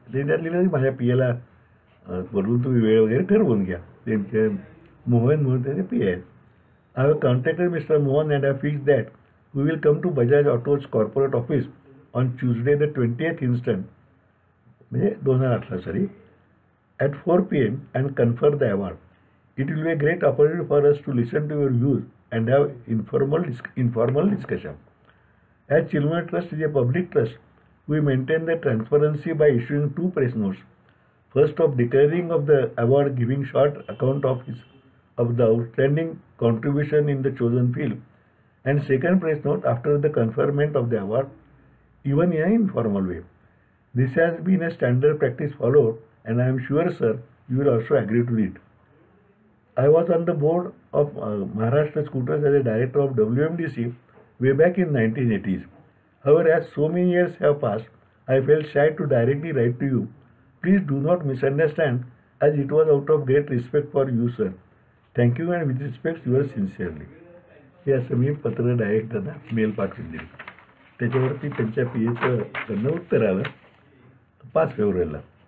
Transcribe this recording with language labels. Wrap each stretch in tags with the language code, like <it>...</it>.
<mr>ते त्यात लिहिलं माझ्या पियाला बोलून तुम्ही वेळ वगैरे ठरवून घ्या. त्यांचे मोहन म्हणून त्याचे पी आहेत.</mr> <en>I have contacted Mr. Mohan and have fixed that we will come to Bajaj Auto's corporate office on Tuesday the 20th instant, 2018, at 4 p.m. and confer the award. It will be a great opportunity for us to listen to your views and have informal discussion. As Chirmole Trust is a public trust, we maintain the transparency by issuing 2 press notes. First, of declaring of the award, giving short account of the outstanding contribution in the chosen field, and second press note after the conferment of the award, even in an informal way. This has been a standard practice followed, and I am sure, sir, you will also agree to it. I was on the board of Maharashtra Scooters as a director of WMDC way back in 1980s. However, as so many years have passed, I felt shy to directly write to you. Please do not misunderstand, as it was out of great respect for you, sir. Thank you and with respect your sincerely.</en> <mr>हे असं मी पत्र direct त्यांना mail पाठवून दिली. त्याच्यावरती त्यांच्या P एचं त्यांना उत्तर आलं 5 फेब्रुवारीला.</mr>